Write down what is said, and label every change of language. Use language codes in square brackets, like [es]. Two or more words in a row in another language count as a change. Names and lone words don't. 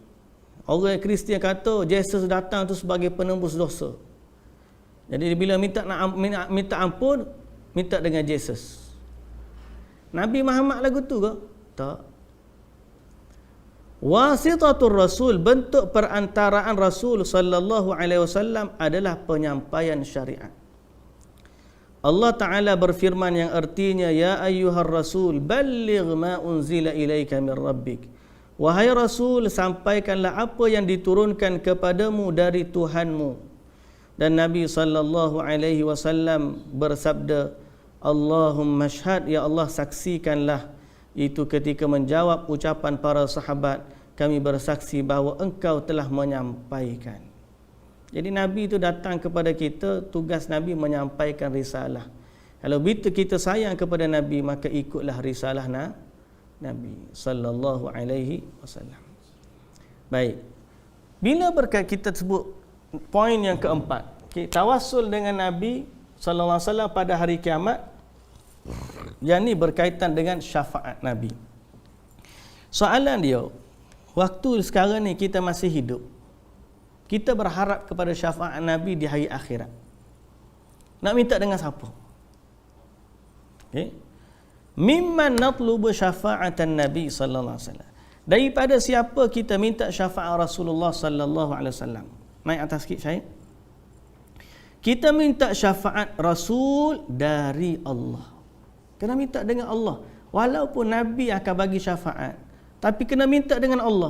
[ms] Orang Kristian kata Yesus datang tu sebagai penembus dosa. Jadi bila minta ampun, minta dengan Yesus. Nabi Muhammad lagu tu ke? Tak. [ar] واسطة الرسول, [ms] bentuk perantaraan Rasul [ar] صلى الله عليه وسلم [ms] adalah penyampaian syariat. Allah Ta'ala berfirman yang artinya, [ar] يا أيها الرسول بلغ ما أنزل إليك من ربك. [ms] Wahai Rasul, sampaikanlah apa yang diturunkan kepadamu dari Tuhanmu. Dan Nabi [ar] صلى الله عليه وسلم [ms] bersabda, [ar] اللهم اشهد, [ms] ya Allah saksikanlah. Itu ketika menjawab ucapan para sahabat, kami bersaksi bahawa engkau telah menyampaikan. Jadi Nabi itu datang kepada kita, tugas Nabi menyampaikan risalah. Kalau begitu kita sayang kepada Nabi, maka ikutlah risalah Nabi [ar] صلى الله عليه وسلم. [ms] Baik. Bila kita sebut poin yang keempat, tawassul dengan Nabi [ar] صلى الله عليه وسلم [ms] pada hari kiamat, yang ni berkaitan dengan syafaat Nabi. Soalan dia, waktu sekarang ni kita masih hidup, kita berharap kepada syafaat Nabi di hari akhirat. Nak minta dengan siapa? Okay. [ar] ممن نطلب شفاعة النبي صلى الله عليه وسلم. [ms] Daripada siapa kita minta syafaat Rasulullah [ar] صلى الله عليه وسلم? [ms] Naik atas sikit saya. Kita minta syafaat Rasul dari Allah. Kena minta dengan Allah. Walaupun Nabi akan bagi syafaat, tapi kena minta dengan Allah.